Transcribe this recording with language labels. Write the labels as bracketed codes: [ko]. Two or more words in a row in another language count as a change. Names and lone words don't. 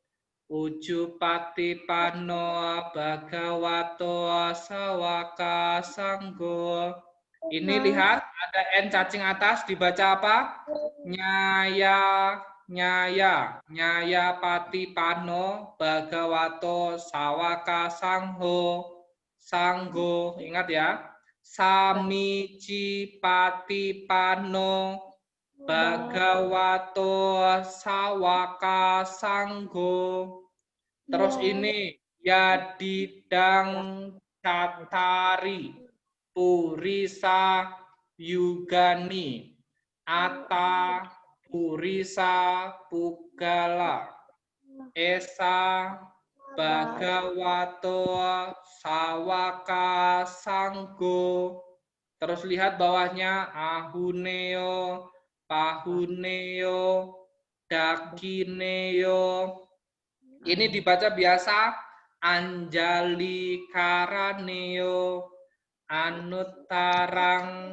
[pi] Ujupatipano Bhagavato Sawaka Sangho. [id] Ini lihat ada N cacing atas dibaca apa? [pi] Nyaya Patipano Bhagavato Sawaka Sangho. sanggo. [id] Ingat ya. [pi] Samici patipano bhagavato sawaka sanggo. [id] Terus ini [pi] yadidang catari purisa yugani ata purisa pugala esa bhagavato sawaka sanggo. [id] Terus lihat bawahnya [pi] ahuneo pahuneo dakineo. [id] Ini dibaca biasa [pi] anjali karaneo anutarang.